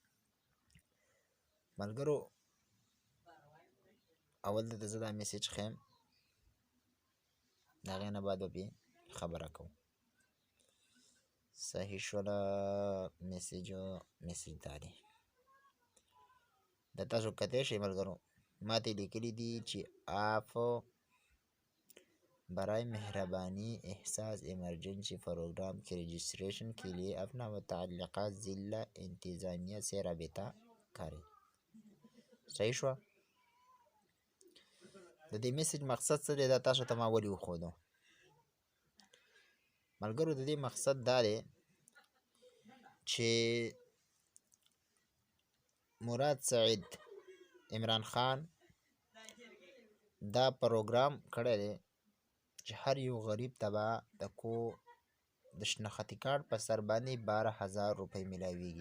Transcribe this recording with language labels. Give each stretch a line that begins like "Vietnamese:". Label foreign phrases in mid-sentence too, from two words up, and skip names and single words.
Pashto: ملګرو، اول دلته زه دا میسیج ښیم، د هغې نه بعد به پرې خبره کوم. صحیح شوله. میسیج دا دی. د تاسو کتی شئ ملګرو، ما ته لیکلي دي چې
Urdu: برای مهربانی احساس ایمرجنسی پروگرام کے رجسٹریشن کے لیے اپنا متعلقات ضلع انتظامیہ سے رابطہ
Pashto: کړئ. صحیح شوه. د دې میسیج مقصد څه دی؟ دا تاسو ته ما ولې وښودو ملګرو؟ د دې مقصد دا دی چې مراد سعید عمران خان دا پروګرام کړی دی چې هر یو غریب ته به د شناختي کارت په سر باندې 12,000 روپۍ میلاویږي.